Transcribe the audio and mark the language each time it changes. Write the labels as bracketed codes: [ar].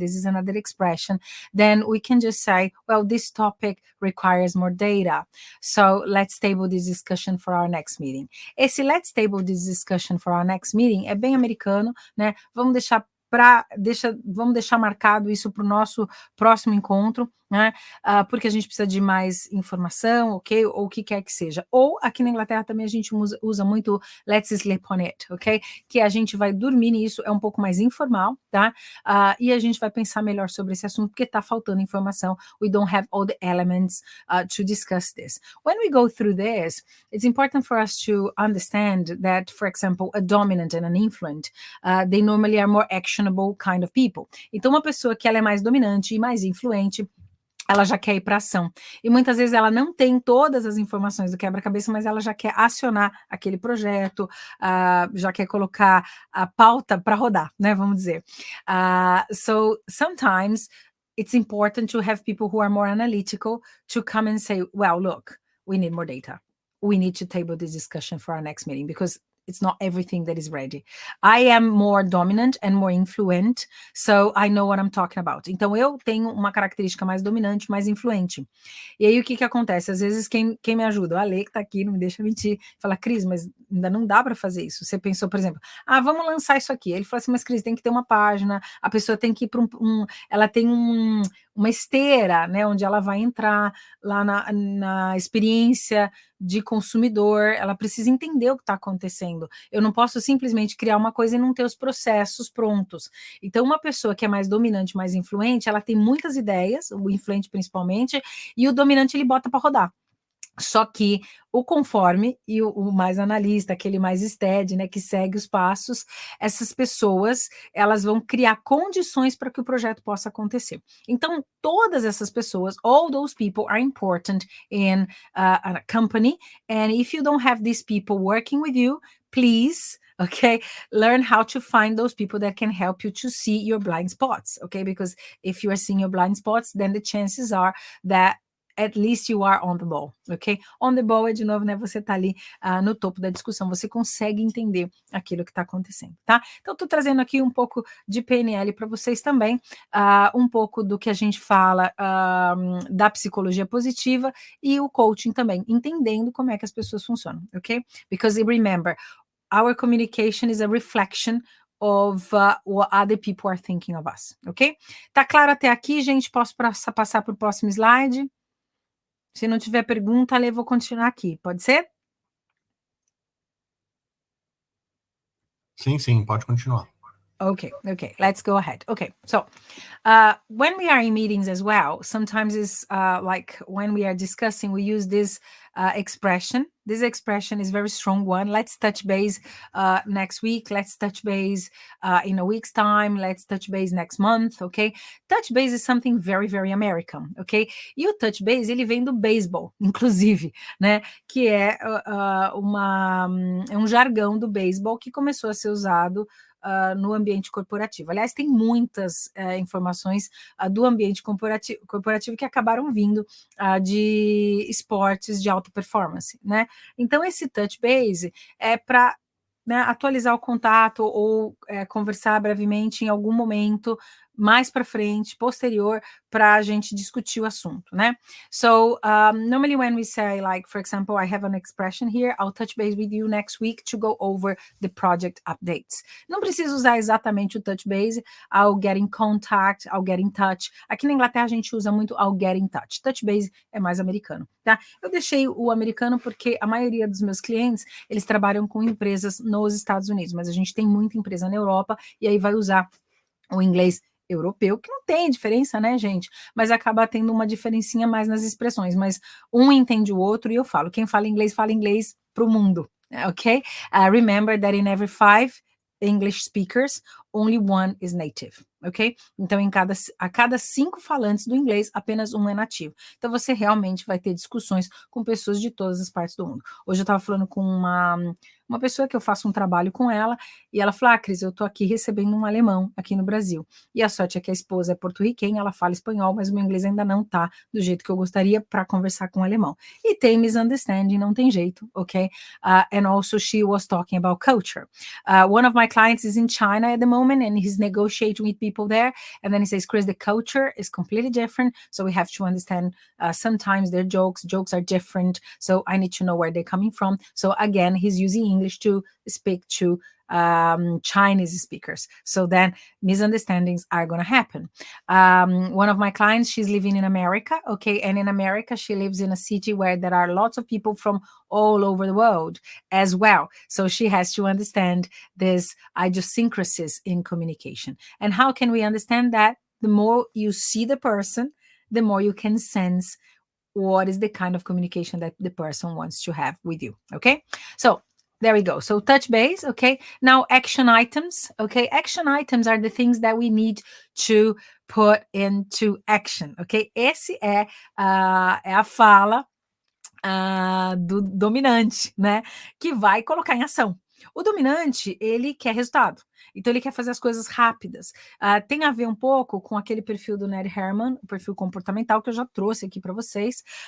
[en] This is another expression. Then we can just say, well, this topic requires more data. So let's table this discussion for our next meeting. [pt] Esse [en] let's table this discussion for our next meeting [pt] é bem americano, né? Vamos deixar marcado isso para o nosso próximo encontro, né? Porque a gente precisa de mais informação, ok? Ou o que quer que seja. Ou aqui na Inglaterra também a gente usa muito [en] let's sleep on it, [pt] ok? Que a gente vai dormir nisso, é um pouco mais informal, tá? E a gente vai pensar melhor sobre esse assunto, porque está faltando informação. [en] We don't have all the elements to discuss this. When we go through this, it's important for us to understand that, for example, a dominant and an influent, they normally are more actionable kind of people. [pt] Então, uma pessoa que ela é mais dominante e mais influente, ela já quer ir para ação. E muitas vezes ela não tem todas as informações do quebra-cabeça, mas ela já quer acionar aquele projeto, já quer colocar a pauta para rodar, né? Vamos dizer. [en] So sometimes it's important to have people who are more analytical to come and say, well, look, we need more data. We need to table this discussion for our next meeting because it's not everything that is ready. I am more dominant and more influent, so I know what I'm talking about. [pt] Então, eu tenho uma característica mais dominante, mais influente. E aí, o que acontece? Às vezes, quem me ajuda, o Ale, que tá aqui, não me deixa mentir, fala, Cris, mas ainda não dá para fazer isso. Você pensou, por exemplo, vamos lançar isso aqui. Ele falou assim, mas Cris, tem que ter uma página, a pessoa tem que ir para ela tem uma esteira, né, onde ela vai entrar lá na experiência de consumidor, ela precisa entender o que está acontecendo. Eu não posso simplesmente criar uma coisa e não ter os processos prontos. Então, uma pessoa que é mais dominante, mais influente, ela tem muitas ideias, o influente principalmente, e o dominante ele bota para rodar. Só que o conforme e o mais analista, aquele mais steady, né, que segue os passos, essas pessoas, elas vão criar condições para que o projeto possa acontecer. Então, todas essas pessoas, [en] all those people are important in a company, and if you don't have these people working with you, please, okay, learn how to find those people that can help you to see your blind spots, okay, because if you are seeing your blind spots, then the chances are that at least you are on the ball, ok? On the ball [pt] é, de novo, né, você tá ali no topo da discussão, você consegue entender aquilo que está acontecendo, tá? Então, tô trazendo aqui um pouco de PNL para vocês também, um pouco do que a gente fala da psicologia positiva e o coaching também, entendendo como é que as pessoas funcionam, ok? [en] Because remember, our communication is a reflection of what other people are thinking of us, ok? [pt] Tá claro até aqui, gente? Posso passar para o próximo slide? Se não tiver pergunta, Ale, vou continuar aqui. Pode ser? Sim, pode continuar. [en] Okay, let's go ahead. Okay, so when we are in meetings as well, sometimes it's like when we are discussing, we use this expression. This expression is very strong one. Let's touch base next week. Let's touch base in a week's time. Let's touch base next month, okay? Touch base is something very, very American, ok? [pt] E o touch base, ele vem do beisebol, inclusive, né? Que é um jargão do beisebol que começou a ser usado no ambiente corporativo. Aliás, tem muitas informações do ambiente corporativo que acabaram vindo de esportes de alta performance, né? Então, esse touch base é para atualizar o contato ou conversar brevemente em algum momento mais para frente, posterior, para a gente discutir o assunto, né? [en] So, normally when we say, like, for example, I have an expression here, I'll touch base with you next week to go over the project updates. [pt] Não precisa usar exatamente o [en] touch base, I'll get in contact, I'll get in touch. [pt] Aqui na Inglaterra a gente usa muito [en] I'll get in touch. [pt] Touch base é mais americano, tá? Eu deixei o americano porque a maioria dos meus clientes, eles trabalham com empresas nos Estados Unidos, mas a gente tem muita empresa na Europa e aí vai usar o inglês europeu, que não tem diferença, né, gente? Mas acaba tendo uma diferencinha mais nas expressões, mas um entende o outro e eu falo, quem fala inglês para o mundo, ok? [en] Remember that in every 5 English speakers, only one is native, ok? [pt] Então, a cada 5 falantes do inglês, apenas um é nativo. Então, você realmente vai ter discussões com pessoas de todas as partes do mundo. Hoje eu estava falando com uma pessoa que eu faço um trabalho com ela, e ela falou, Cris, eu tô aqui recebendo um alemão aqui no Brasil, e a sorte é que a esposa é porto-riquenha, ela fala espanhol, mas o meu inglês ainda não tá do jeito que eu gostaria para conversar com o alemão. E tem misunderstanding, não tem jeito, ok? [en] And also she was talking about culture. One of my clients is in China at the moment, and he's negotiating with people there, and then he says, Chris, the culture is completely different, so we have to understand sometimes their jokes are different, so I need to know where they're coming from. So again, he's using English to speak to Chinese speakers. So then misunderstandings are going to happen. One of my clients, she's living in America, okay? And in America, she lives in a city where there are lots of people from all over the world as well. So she has to understand this idiosyncrasies in communication. And how can we understand that? The more you see the person, the more you can sense what is the kind of communication that the person wants to have with you, okay? So there we go. So touch base, okay? Now action items, okay? Action items are the things that we need to put into action, okay? [pt] Esse é a fala do dominante, né? Que vai colocar em ação. O dominante, ele quer resultado. Então, ele quer fazer as coisas rápidas. Tem a ver um pouco com aquele perfil do Ned Herman, o perfil comportamental, que eu já trouxe aqui para vocês.